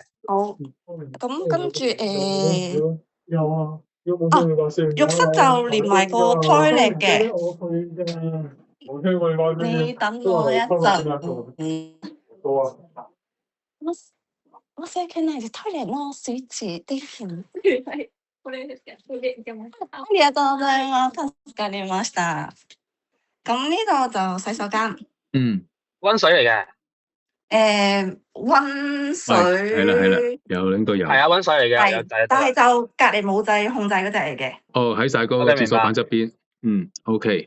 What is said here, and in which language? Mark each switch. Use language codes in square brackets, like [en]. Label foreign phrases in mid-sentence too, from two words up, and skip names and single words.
[yue] 好。咁跟住浴室就連埋個 toilet 嘅。你等我一陣。 [ja] 我申請ないです。トイレのスイッチできる。はい。これですか。これでいけます。ありがとうございます。助かりました。 [yue] 咁呢度就洗手間。溫水嚟嘅。溫水係啦，有應該有。係啊，溫水嚟嘅，有係，掣但係就隔離冇掣控制嗰隻嚟嘅。哦，喺晒嗰個廁所板側邊。OK。